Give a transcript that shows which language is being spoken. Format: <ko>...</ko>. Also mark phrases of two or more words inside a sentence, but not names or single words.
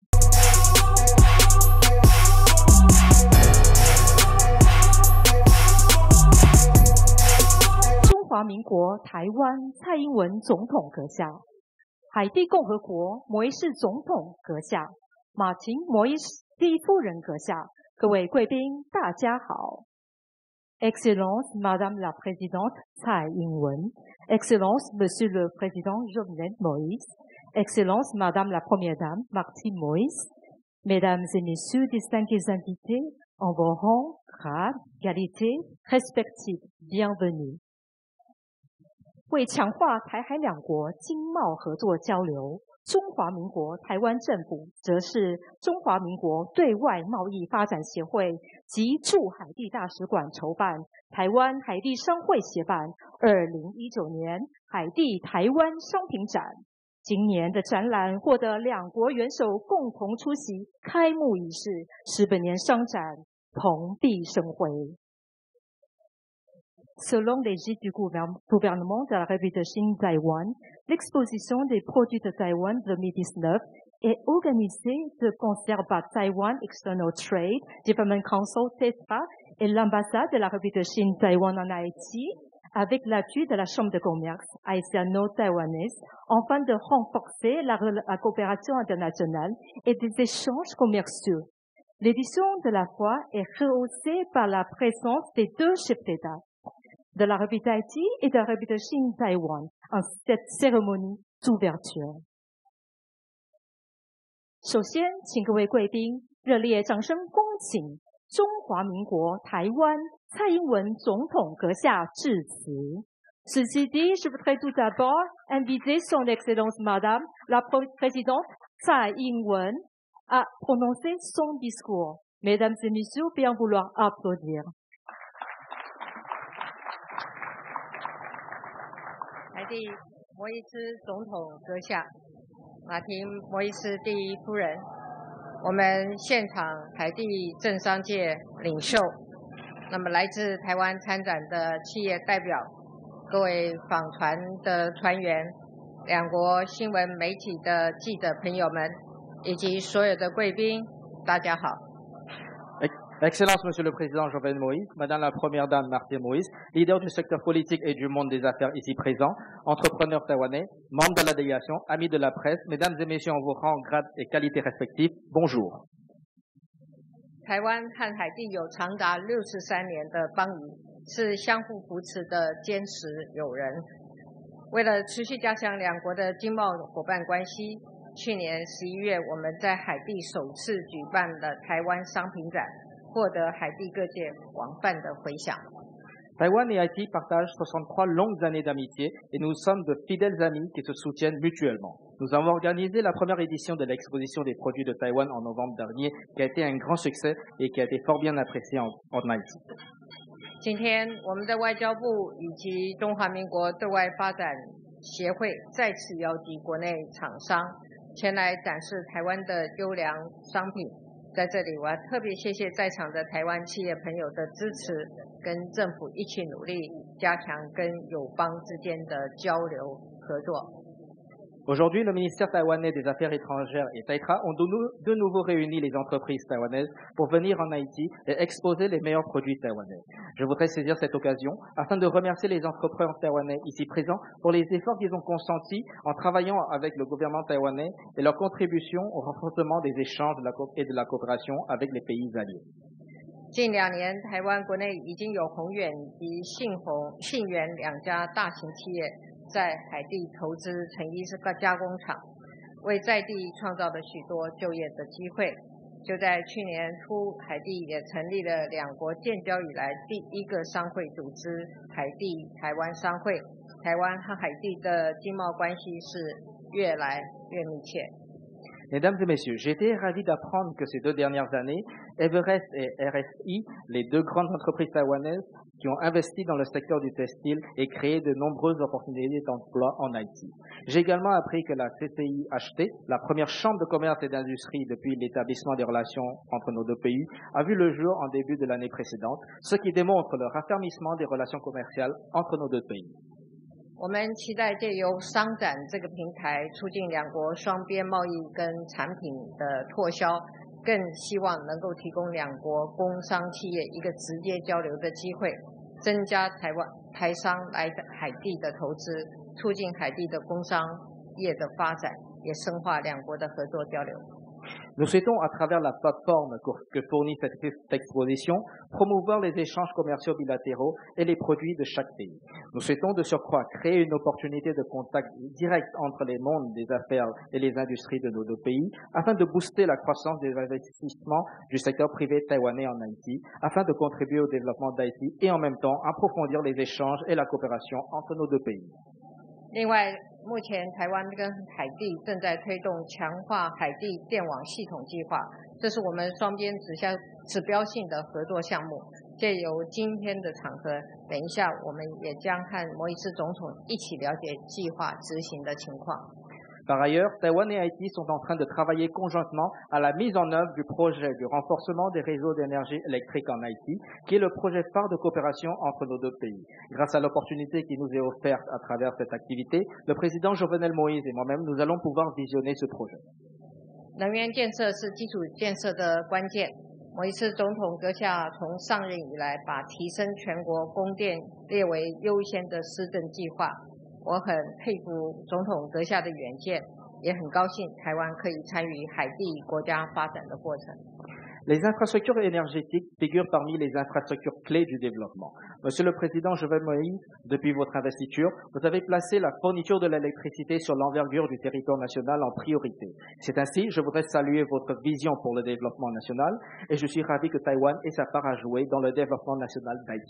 <zh>中华民国台湾蔡英文总统阁下，海地共和国摩伊士总统阁下，马琴摩伊士第一夫人阁下，各位贵宾，大家好。</zh> <fr>Excellence Madame la Présidente Tsai Ing-wen, Excellence Monsieur le Président Jovenel Moïse, Excellence Madame la Première Dame Martine Moïse, Mesdames et Messieurs distingués invités, en vos rangs, grades, qualités respectives, bienvenue.</fr> <zh>为强化台海两国经贸合作交流，中华民国台湾政府则是中华民国对外贸易发展协会及驻海地大使馆筹办台湾海地商会协办2019年海地台湾商品展。今年的展览获得两国元首共同出席开幕仪式，使本年商展蓬荜生辉。</zh> <fr>Selon les gîtes du gouvernement de la République de Chine Taïwan, l'exposition des produits de Taïwan 2019 est organisée de concert par Taiwan External Trade Development Council (TETRA) et l'ambassade de la République de Chine Taïwan en Haïti, avec l'appui de la Chambre de commerce haïtiano-taïwanaise, afin de renforcer la coopération internationale et des échanges commerciaux. L'édition de la foire est rehaussée par la présence des deux chefs d'État. de la République d'Haïti et de la République de Chine Taïwan en cette cérémonie d'ouverture。</fr> <zh>首先，请各位贵宾热烈掌声恭请中华民国台湾蔡英文总统阁下致辞。</zh> <fr>Ceci dit, je voudrais tout d'abord inviter Son Excellence Madame la Présidente Tsai Ing-wen à prononcer son discours. Mesdames et messieurs, bien vouloir applaudir.</fr> <zh>海地摩伊斯总统阁下，马婷摩伊斯第一夫人，我们现场海地政商界领袖，那么来自台湾参展的企业代表，各位访团的团员，两国新闻媒体的记者朋友们，以及所有的贵宾，大家好。</zh> <fr>Excellence, Monsieur le Président Jovenel Moïse, Madame la Première Dame Martine Moïse, leader du secteur politique et du monde des affaires ici présents, entrepreneurs taïwanais, membres de la délégation, amis de la presse, Mesdames et Messieurs en vos rangs, grades et qualités respectifs, bonjour.</fr> <zh>台湾和海地有长达63年的邦谊，是相互扶持的坚实友人。为了持续加强两国的经贸伙伴关系，去年11月，我们在海地首次举办了台湾商品展，获得海地各界广泛的回响。</zh> <fr>Taïwan et Haïti partagent 63 longues années d'amitié et nous sommes de fidèles amis qui se soutiennent mutuellement. Nous avons organisé la première édition de l'exposition des produits de Taïwan en novembre dernier, qui a été un grand succès et qui a été fort bien apprécié en Haïti.</fr> <zh>今天，我们的外交部以及中华民国对外发展协会再次邀集国内厂商前来展示台湾的优良商品。在这里，我要特别谢谢在场的台湾企业朋友的支持，跟政府一起努力，加强跟友邦之间的交流合作。</zh> <fr>Aujourd'hui, le ministère taïwanais des Affaires étrangères et Taïtra ont de nouveau réuni les entreprises taïwanaises pour venir en Haïti et exposer les meilleurs produits taïwanais. Je voudrais saisir cette occasion afin de remercier les entrepreneurs taïwanais ici présents pour les efforts qu'ils ont consentis en travaillant avec le gouvernement taïwanais et leur contribution au renforcement des échanges et de la coopération avec les pays alliés.</fr> <zh>近2年，台湾国内已经有宏远及信源两家大型企业在海地投资成衣加工厂，为在地创造了许多就业的机会。就在去年初，海地也成立了两国建交以来第一个商会组织——海地台湾商会。台湾和海地的经贸关系是越来越密切。</zh> <fr>Mesdames et messieurs, j'ai été ravi d'apprendre que ces 2 dernières années, Everest et RSI, les 2 grandes entreprises taïwanaises qui ont investi dans le secteur du textile et créé de nombreuses opportunités d'emploi en Haïti. J'ai également appris que la CCIHT, la première chambre de commerce et d'industrie depuis l'établissement des relations entre nos 2 pays, a vu le jour en début de l'année précédente, ce qui démontre le raffermissement des relations commerciales entre nos 2 pays.</fr> <zh>我们期待借由商展这个平台，促进两国双边贸易跟产品的拓销，更希望能够提供两国工商企业一个直接交流的机会，增加台商来海地的投资，促进海地的工商业的发展，也深化两国的合作交流。</zh> <fr>Nous souhaitons, à travers la plateforme que fournit cette exposition, promouvoir les échanges commerciaux bilatéraux et les produits de chaque pays. Nous souhaitons de surcroît créer une opportunité de contact direct entre les mondes des affaires et les industries de nos 2 pays, afin de booster la croissance des investissements du secteur privé taïwanais en Haïti, afin de contribuer au développement d'Haïti et en même temps approfondir les échanges et la coopération entre nos 2 pays.</fr> <zh>另外，目前台湾跟海地正在推动强化海地电网系统计划，这是我们双边指标性的合作项目。借由今天的场合，等一下我们也将和摩伊斯总统一起了解计划执行的情况。</zh> <fr>Par ailleurs, Taïwan et Haïti sont en train de travailler conjointement à la mise en œuvre du projet du renforcement des réseaux d'énergie électrique en Haïti, qui est le projet phare de coopération entre nos 2 pays. Grâce à l'opportunité qui nous est offerte à travers cette activité, le président Jovenel Moïse et moi-même, nous allons pouvoir visionner ce projet.</fr> <zh>能源建设是基础建设的关键。摩伊斯总统阁下从上任以来，把提升全国供电列为优先的施政计划。我很佩服总统阁下的远见，也很高兴台湾可以参与海地国家发展的过程。</zh> <fr>Les infrastructures énergétiques figurent parmi les infrastructures clés du développement. Monsieur le Président Jovenel Moïse, depuis votre investiture, vous avez placé la fourniture de l'électricité sur l'envergure du territoire national en priorité. C'est ainsi, je voudrais saluer votre vision pour le développement national et je suis ravi que Taïwan ait sa part à jouer dans le développement national d'Haïti.</fr>